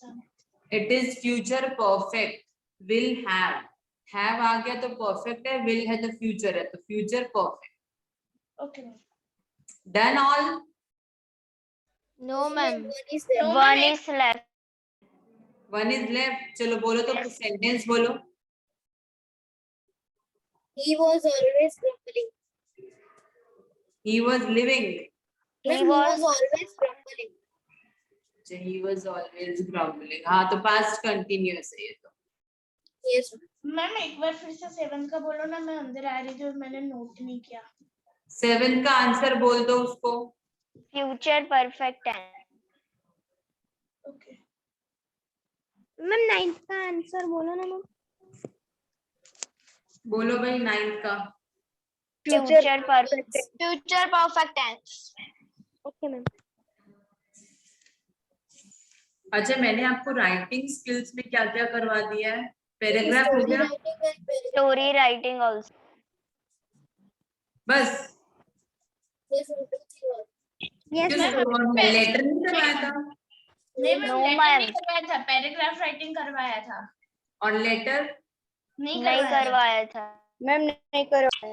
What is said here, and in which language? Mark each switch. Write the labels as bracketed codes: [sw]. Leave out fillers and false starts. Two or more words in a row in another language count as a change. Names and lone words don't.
[en] It is future perfect. Will have. [hi] Have आ गया तो perfect है. Will है तो future है तो [en] future perfect. Okay, ma'am. Done all. No, ma'am. No, One ma'am. is left. One is left. [hi] चलो बोलो तो कुछ sentence बोलो. [en] He was always grumbling. He was living. He was always grumbling. He was always grumbling. [hi] हाँ तो [en] past continuous [hi] है ये तो. [en] Yes. [hi] मैम एक बार फिर से 7 का बोलो ना, मैं अंदर आ रही थी और मैंने नोट नहीं किया. 7 का आंसर बोल दो उसको. [en] future perfect tense. Okay. [hi] मैम 9th का आंसर बोलो ना मैम. बोलो भाई 9th का. [en] Future perfect. Future perfect tense. Okay मैम. [hi] अच्छा मैंने आपको [en] writing skills [hi] में क्या क्या करवा दिया है. पैराग्राफ हो गया [en] Story writing also. [hi] बस. [en] Yes मैम. [hi] लेटर नहीं करवाया था. नहीं मैम, [en] No, लेटर ma'am. [hi] नहीं करवाया था, [en] paragraph writing [hi] करवाया था. और लेटर नहीं नहीं करवाया था. मैम नहीं करवाया.